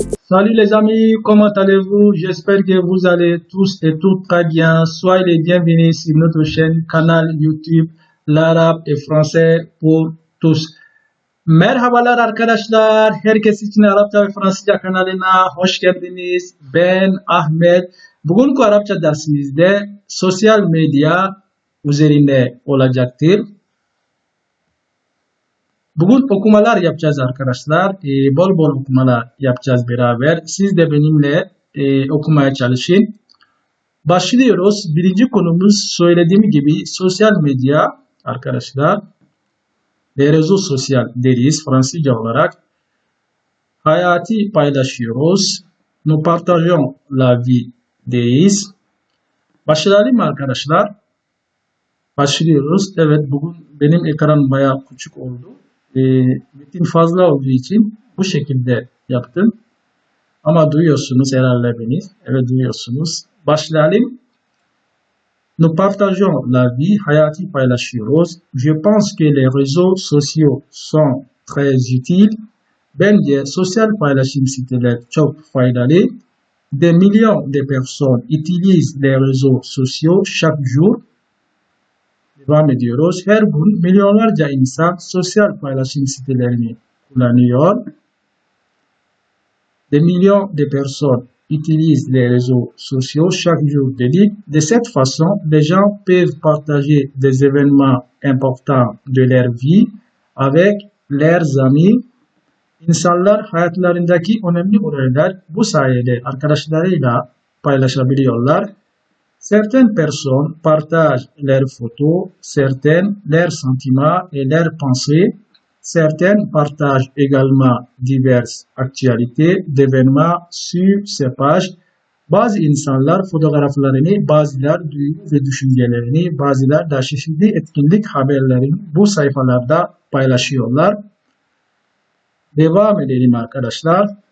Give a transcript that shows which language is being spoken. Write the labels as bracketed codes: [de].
[fr] Salut les amis, comment allez-vous? J'espère que vous allez tous et toutes très bien. Soyez les bienvenus sur notre chaîne canal YouTube l'Arab et Français pour tous. [tr] Merhabalar arkadaşlar. Herkes için Arapça ve Fransızca kanalına hoş geldiniz. Ben Ahmet. Bugünkü Arapça dersimizde sosyal medya üzerinde olacaktır. Bugün okumalar yapacağız arkadaşlar. Bol bol okumalar yapacağız beraber. Siz de benimle okumaya çalışın. Başlıyoruz. Birinci konumuz söylediğim gibi sosyal medya arkadaşlar. [fr] Les réseaux sociaux [tr] deriz Fransızca olarak. Hayatı paylaşıyoruz. [fr] Nous partageons la vie deriz. [tr] Başlayalım arkadaşlar. Başlıyoruz. Evet, bugün benim ekran bayağı küçük oldu. Metin fazla olduğu için bu şekilde yaptım. Ama duyuyorsunuz herhalde beni. Evet, duyuyorsunuz. Başlayalım. [fr] Nous partageons la vie, [tr] hayatı paylaşıyoruz. [fr] Je pense que les réseaux sociaux sont très utiles. [tr] Bence sosyal paylaşım siteleri çok faydalı. [fr] Des millions de personnes utilisent les réseaux sociaux chaque jour. [tr] Devam ediyoruz. Her gün milyonlarca insan sosyal paylaşım sitelerini kullanıyor. [fr] Des millions de personnes utilisent les réseaux sociaux chaque jour dedik. De cette façon, les gens peuvent partager des événements importants de leur vie avec leurs amis. [tr] İnsanlar hayatlarındaki önemli olaylar bu sayede arkadaşlarıyla paylaşabiliyorlar. [fr] Certaines personnes partagent leurs photos, certaines leurs sentiments et leurs pensées. Certaines partagent également diverses actualités d'événements sur ces pages. [tr] Bazı insanlar fotoğraflarını, bazılar duygu ve düşüncelerini, bazılar da çeşitli etkinlik haberlerini bu sayfalarda paylaşıyorlar. Devam edelim arkadaşlar.